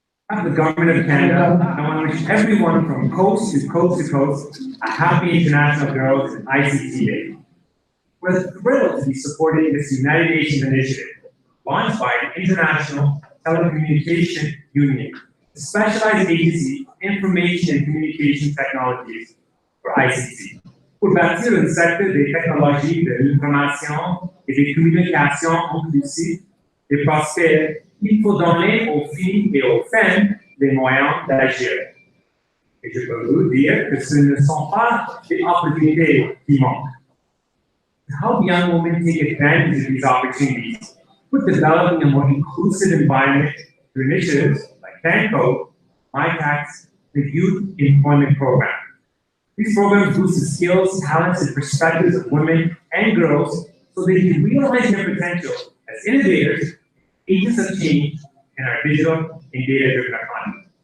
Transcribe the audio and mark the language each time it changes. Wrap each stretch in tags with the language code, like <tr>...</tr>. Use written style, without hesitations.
<en>On behalf of the Government of Canada, I want to wish everyone from coast to coast a happy International Girls in ICT Day. We're thrilled to be supporting this United Nations initiative launched by the International Telecommunication Union, a specialized agency for information and communication technologies for ICT.</en> <fr>Pour bâtir un secteur des technologies de l'information et des communications inclusives et prospères, il faut donner aux filles et aux femmes les moyens d'agir. Et je peux vous dire que ce ne sont pas des opportunités qui manquent.</fr> <en>To help young women take advantage of these opportunities, we're developing a more inclusive environment through initiatives like CanCode, MyTax, the Youth Employment Program. These programs boost the skills, talents, and perspectives of women and girls so they can realize their potential as innovators, agents of change in our digital and data-driven economy.</en>